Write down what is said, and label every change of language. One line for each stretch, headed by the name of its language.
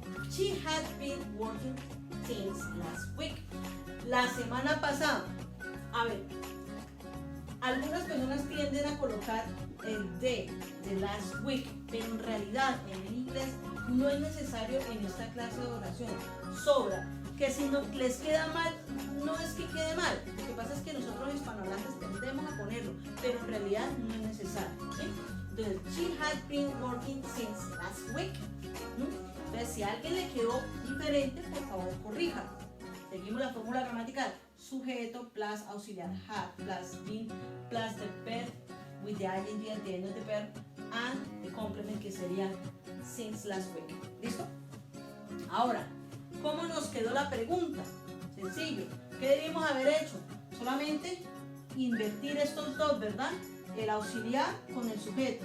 English: She had been working since last week.
Spanish: La semana pasada. A ver, algunas personas tienden a colocar el de last week, pero en realidad en el inglés no es necesario en esta clase de oración. Sobra. Que si no les queda mal, no es que quede mal. Lo que pasa es que nosotros los hispanohablantes tendemos a ponerlo, pero en realidad no es necesario. ¿Sí? Entonces,
English: she had been working since last week.
Spanish: Entonces, si a alguien le quedó diferente, por favor, corrija. Seguimos la fórmula gramatical.
English: Sujeto plus auxiliar had plus been plus the verb with the ing at the end of the verb and the complement
Spanish: que sería
English: since last week.
Spanish: ¿Listo? Ahora, ¿cómo nos quedó la pregunta? Sencillo. ¿Qué debimos haber hecho? Solamente invertir estos dos, ¿verdad? El auxiliar con el sujeto.